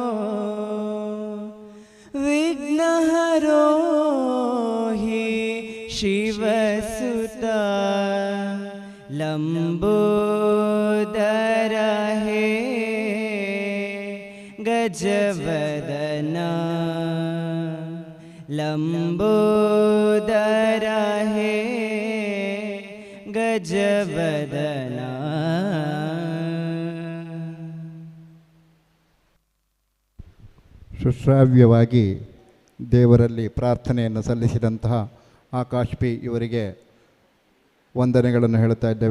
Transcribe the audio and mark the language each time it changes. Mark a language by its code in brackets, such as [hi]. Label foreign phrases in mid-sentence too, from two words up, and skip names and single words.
[sa] विघ्नहरो ही शिवसुता लंबोदर हे गजवदना लंबोदर हे ಗಜವದನ. [kn] ಸುಶ್ರಾವ್ಯವಾಗಿ ದೇವರಲ್ಲಿ ಪ್ರಾರ್ಥನೆಯನ್ನು ಸಲ್ಲಿಸಿದಂತಹ ಆಕಾಶ್ ಪಿ ಇವರಿಗೆ ವಂದನೆಗಳನ್ನು ಹೇಳುತ್ತಾ ಇದ್ದೇವೆ.